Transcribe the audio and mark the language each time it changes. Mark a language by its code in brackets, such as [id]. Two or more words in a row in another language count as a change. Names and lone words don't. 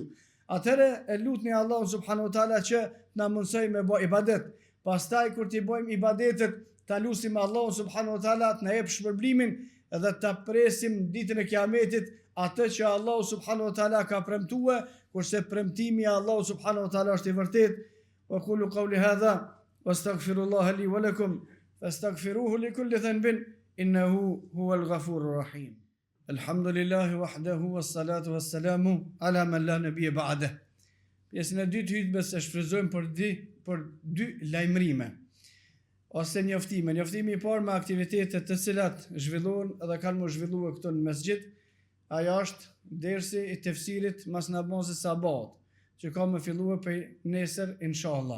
[sq] Atëre e lutni Allahu [ar] سبحانه وتعالى [sq] që na mundsoj me bë ibadet. Pastaj kur ti bëjmë ibadetet, ta lutim Allahu [ar] سبحانه وتعالى [sq] të na jep shpërblimin edhe ta presim ditën e Kiametit atë që Allahu [ar] سبحانه وتعالى [sq] ka premtuar, kurse premtimi i Allahu [ar] سبحانه وتعالى [sq] është i vërtetë. [ar] وقولوا قولي هذا وأستغفر الله لي ولكم فاستغفروه لكل ذنب إنه هو الغفور الرحيم. الحمد لله وحده والصلاة والسلام على من لا نبي بعده. [sq] Pjesën e dytë hutbes e shfryzojmë për 2 lajmërime ose njoftime. Njoftimi I parë me aktivitetet të cilat zhvillohen dhe kanë më zhvilluar këtu në mesxhit, ajo është dersi I tefsirit mas namazit sabat, që ka më filluar për nesër inshallah.